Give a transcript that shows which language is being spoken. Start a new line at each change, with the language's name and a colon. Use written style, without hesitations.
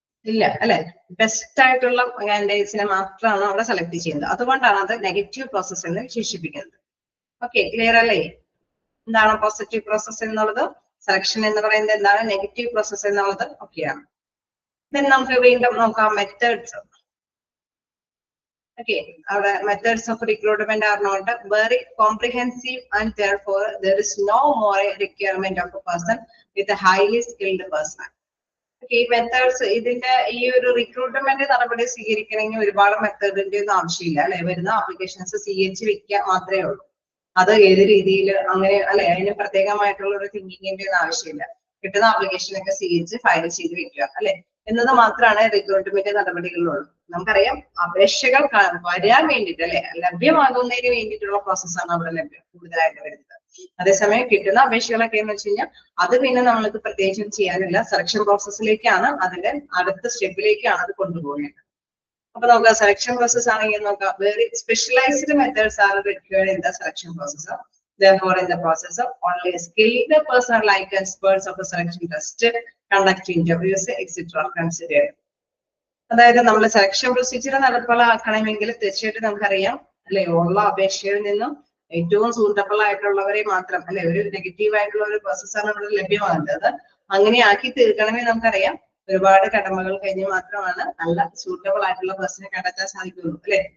Malayalam: ഇല്ല അല്ലെ. ബെസ്റ്റ് ആയിട്ടുള്ള കാൻഡിഡേറ്റ്സിനെ മാത്രമാണ് അവിടെ സെലക്ട് ചെയ്യുന്നത്. അതുകൊണ്ടാണ് അത് നെഗറ്റീവ് പ്രോസസ് എന്ന് വിശേഷിപ്പിക്കുന്നത്. ഓക്കെ, ക്ലിയർ അല്ലേ? എന്താണ് പോസിറ്റീവ് പ്രോസസ് എന്നുള്ളത്? സെലക്ഷൻ എന്ന് പറയുന്നത് എന്താണ്? നെഗറ്റീവ് പ്രോസസ് എന്നുള്ളത് ഒക്കെയാണ്. നമുക്ക് വീണ്ടും നോക്കാം methods.
English: Okay, our methods of recruitment are not very comprehensive and therefore there is no more requirement of a person with a highly skilled person.
Malayalam: Okay, methods ഇതിന്റെ ഈ ഒരു റിക്രൂട്ട്മെന്റ് നടപടി സ്വീകരിക്കണമെങ്കിൽ ഒരുപാട് മെത്തേഡിന്റെ ഒന്നും ആവശ്യമില്ല അല്ലെ. വരുന്ന ആപ്ലിക്കേഷൻസ് സ്വീകരിച്ച് വെക്കുക മാത്രമേ ഉള്ളൂ. അത് ഏത് രീതിയിൽ അങ്ങനെ അല്ലെ, അതിന് പ്രത്യേകമായിട്ടുള്ള ഒരു തിങ്കിങ്ങിന്റെ ഒന്നും ആവശ്യമില്ല. കിട്ടുന്ന ആപ്ലിക്കേഷനൊക്കെ സ്വീകരിച്ച് ഫയൽ ചെയ്ത് വെക്കുക അല്ലെ എന്നത് മാത്രമാണ് റിക്രൂട്ട്മെന്റ് നടപടികളിലുള്ളൂ. നമുക്കറിയാം അപേക്ഷകൾ വരാൻ വേണ്ടിയിട്ട് അല്ലെ, ലഭ്യമാകുന്നതിന് വേണ്ടിയിട്ടുള്ള പ്രോസസ്സാണ് അവിടെ കൂടുതലായിട്ട് വരുന്നത്. അതേസമയം കിട്ടുന്ന അപേക്ഷകളൊക്കെ എന്ന് വെച്ച് കഴിഞ്ഞാൽ അത് പിന്നെ നമ്മൾക്ക് പ്രത്യേകിച്ചും ചെയ്യാനില്ല. സെലക്ഷൻ പ്രോസസ്സിലേക്കാണ്, അതിന്റെ അടുത്ത സ്റ്റെപ്പിലേക്കാണ് അത് കൊണ്ടുപോകേണ്ടത്. അപ്പൊ നമുക്ക് സെലക്ഷൻ പ്രോസസ് ആണെങ്കിൽ നോക്കാം.
English: Very specialised methods are required in the selection process. Therefore, in the process of only skilled person like experts of the selection test, conduct interviews, etc. considered.
Malayalam: അതായത് നമ്മൾ സെലക്ഷൻ പ്രൊസീജിയർ നടപ്പിലാക്കണമെങ്കിൽ തീർച്ചയായിട്ടും നമുക്കറിയാം അല്ലെ, ഉള്ള അപേക്ഷയിൽ നിന്നും ഏറ്റവും സൂട്ടബിൾ ആയിട്ടുള്ളവരെ മാത്രം അല്ലെ, ഒരു നെഗറ്റീവ് ആയിട്ടുള്ള ഒരു പ്രോസസ്സാണ് ഇവിടെ ലഭ്യമാകുന്നത്. അങ്ങനെ ആക്കി തീർക്കണമെങ്കിൽ നമുക്കറിയാം ഒരുപാട് കടമകൾ കഴിഞ്ഞ് മാത്രമാണ് നല്ല സൂട്ടബിൾ ആയിട്ടുള്ള പേഴ്സണെ കണ്ടെത്താൻ സാധിക്കുള്ളൂ അല്ലെ.